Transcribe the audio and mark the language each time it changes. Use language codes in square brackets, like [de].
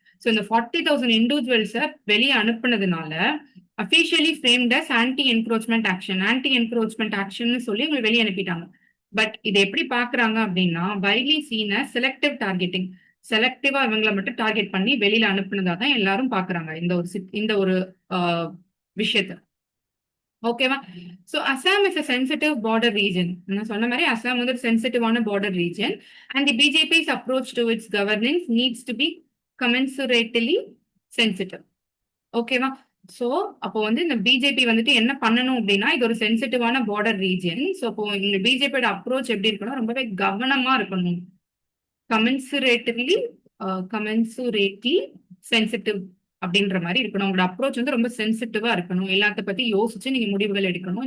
[ta] So இந்த 40,000 இண்டிவிஜுவல்ஸை வெளியே அனுப்புனதுனால [en] Officially framed as anti encroachment action. [ta] Anti encroachment action சொல்லி உங்களை வெளியே அனுப்பிட்டாங்க. பட் இதை எப்படி பாக்குறாங்க அப்படின்னா [en] Widely seen selective targeting. [ta] செலக்டிவா இவங்களை மட்டும் டார்கெட் பண்ணி வெளியில அனுப்புனதா தான் எல்லாரும் பாக்குறாங்க இந்த ஒரு விஷயத்த. ஓகேவா? [en] So Assam is a sensitive border region. [ta] நான் சொன்ன மாதிரி அசாம் வந்து ஒரு சென்சிட்டிவான [en] border region and the BJP's approach to its governance needs to be commensurately sensitive. [ta] ஓகேவா? சோ அப்போ வந்து இந்த பிஜேபி வந்துட்டு என்ன பண்ணணும் அப்படின்னா இது ஒரு சென்சிட்டிவான பார்டர் ரீஜன். சோ அப்போ இந்த பிஜேபியோட அப்ரோச் எப்படி இருக்கணும், ரொம்பவே கவனமா இருக்கணும். கமென்சுரேட்டிவ்லி கமென்சுரேட்லி சென்சிட்டிவ் அப்படின்ற மாதிரி இருக்கணும். உங்களோட அப்ரோச் வந்து ரொம்ப சென்சிட்டிவா இருக்கணும். எல்லாத்த பத்தி யோசிச்சு நீங்க முடிவுகள் எடுக்கணும்.